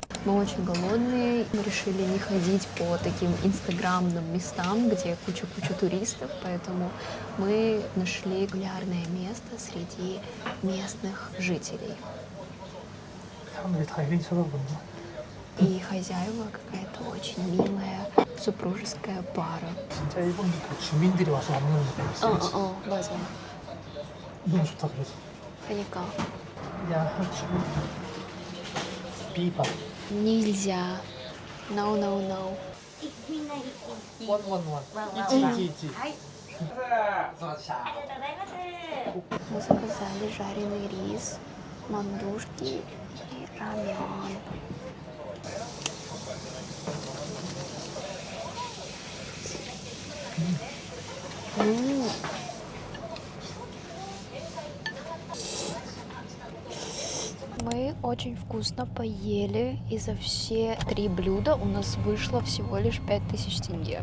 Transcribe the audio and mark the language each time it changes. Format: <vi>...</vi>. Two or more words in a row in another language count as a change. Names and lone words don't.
<ru>Мы очень голодные, мы решили не ходить по таким инстаграмным местам, где куча туристов, поэтому мы нашли популярное место среди местных жителей. И хозяева какая-то очень милая супружеская пара.</ru> <ko>맞아. 너무 좋다 그래서. 그러니까. 야, 비바.</ko> <ru>Нельзя.</ru> <en>No, no, no. 원원원. 이지.</en> <ru>Мы заказали жареный рис, мандушки и рамен. Мы очень вкусно поели, и за все 3 блюда у нас вышло всего лишь 5000 тенге.</ru>